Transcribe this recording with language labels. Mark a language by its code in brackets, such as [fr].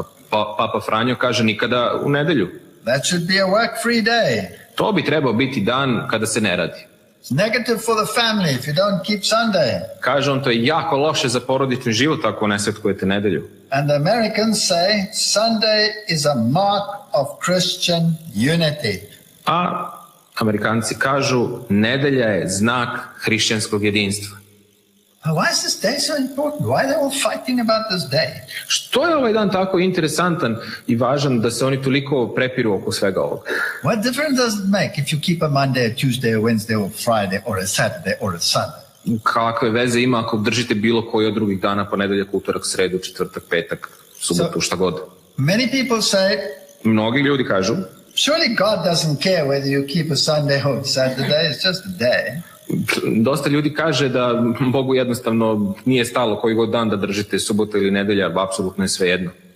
[sr] Papa Franjo kaže nikada u nedelju. [en] That should be a work-free day. [sr] To bi trebao biti dan kada se ne radi. [en] It's negative for the family if you don't keep Sunday. [sr] Kaže on, to je jako loše za porodični život ako ne svetkujete nedelju. [en] And the Americans say Sunday is a mark of Christian unity. [sr] A Amerikanci kažu, nedelja je znak hrišćanskog jedinstva. [en] Why is this day so important? Why are they all fighting about this day? [sr] Što je ovaj dan tako interesantan i važan da se oni toliko prepiru oko svega ovoga? [en] What difference does it make if you keep a Monday, a Tuesday, a Wednesday, or Friday, or a Saturday, or a Sunday? [sr] Kakve veze ima ako držite bilo koji od drugih dana, ponedeljak, utorak, sredu, četvrtak, petak, subotu, šta god? [en] Many people say, [sr] mnogi ljudi kažu, [en] surely God doesn't care whether you keep a Sunday or a Saturday, it's just a day. [sr] Dosta ljudi kaže da Bogu jednostavno nije stalo koji god dan da držite subota ili nedelja, apsolutno je sve jedno.